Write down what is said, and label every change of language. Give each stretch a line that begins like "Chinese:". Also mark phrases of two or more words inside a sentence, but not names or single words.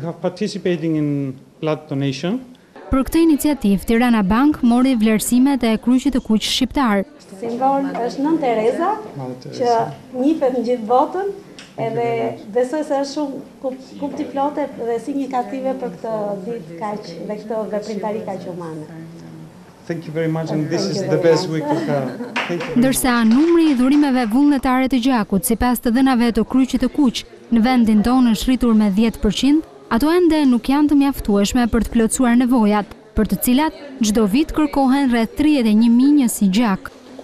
Albanian: Për këtë iniciativë, Tirana Bank mori vlerësimet e kryqit të kuq shqiptar. Simbol është Nën Tereza, që njifet në gjithë botën, edhe besoj se është shumë kupti plote dhe signifikative për këtë ditë kaq dhe këtë veprimtari kaq humane.
English: Thank you very much and this is the best we could have.
Albanian: Ndërsa numri i dhurimeve vullnetare të gjakut sipas të dhënave të kryqit të kuq në vendin tonë është rritur me 10%, ato ende nuk janë të mjaftueshme për të plotësuar nevojat, për të cilat çdo vit kërkohen rreth 31.000 njësi gjak.